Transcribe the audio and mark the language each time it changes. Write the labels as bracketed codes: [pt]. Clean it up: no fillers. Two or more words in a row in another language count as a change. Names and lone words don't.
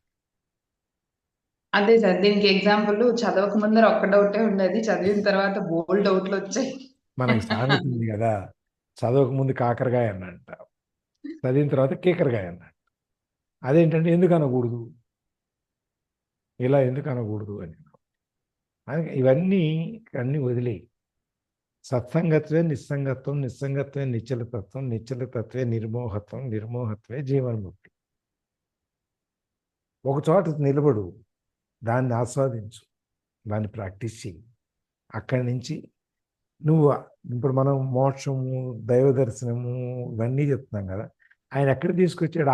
[te] అదే సార్, దీనికి ఎగ్జాంపుల్ చదవక ముందర ఒక్క డౌటే ఉండేది, చదివిన తర్వాత బోల్డ్ డౌట్లు వచ్చాయి. మనకి సామెత ఉంది కదా, చదవక ముందు కాకరకాయ అన్నంట, చదివిన తర్వాత కేకరకాయ అన్నట్టు. అదేంటంటే ఎందుకు అనకూడదు, ఇలా ఎందుకు అనకూడదు అని. అందుకే ఇవన్నీ అన్నీ వదిలేయి. [sa] సత్సంగత్వే నిస్సంగత్వం, నిస్సంగత్వే నిశ్చలతత్వం, నిశ్చలతత్వే నిర్మోహత్వం, నిర్మోహత్వే జీవన్ముక్తి. [te] ఒక చోట నిలబడు, దాన్ని ఆస్వాదించు, దాన్ని ప్రాక్టీస్ చేయి. అక్కడి నుంచి నువ్వు ఇప్పుడు మనం మోక్షము, దైవ దర్శనము ఇవన్నీ చెప్తున్నాం కదా, ఆయన ఎక్కడ తీసుకొచ్చాడు?